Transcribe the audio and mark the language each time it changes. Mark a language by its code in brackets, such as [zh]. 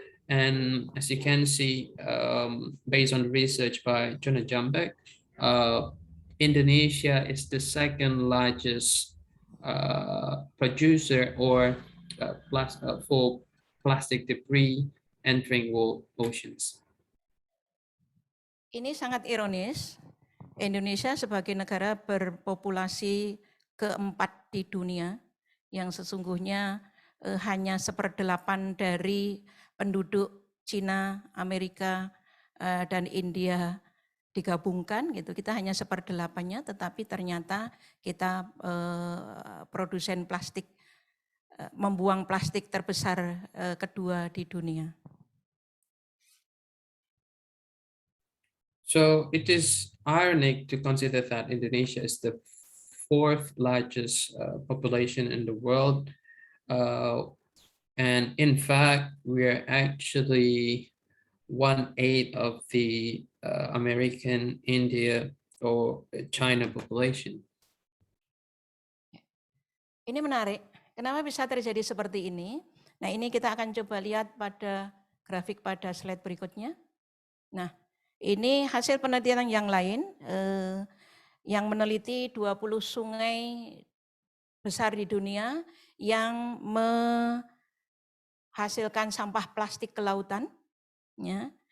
[en] And as you can see, based on research by Jonah Jambek, Indonesia is the second largest producer or for plastic debris entering world oceans. [id] Ini sangat ironis. Indonesia sebagai negara berpopulasi keempat di dunia yang sesungguhnya hanya 1/8 dari penduduk Cina, Amerika, dan India digabungkan gitu. Kita hanya 1/8-nya, tetapi ternyata kita produsen plastik, membuang plastik terbesar kedua di dunia. [en] So it is ironic to consider that Indonesia is the 4th largest population in the world. And in fact, we're actually 1/8 of the American, India, or China population. [id] Ini menarik. Kenapa bisa terjadi seperti ini? Nah, ini kita akan coba lihat pada grafik pada slide berikutnya. Nah, ini hasil penelitian yang lain, yang meneliti 20 sungai besar di dunia yang menghasilkan sampah plastik ke lautan. Ya.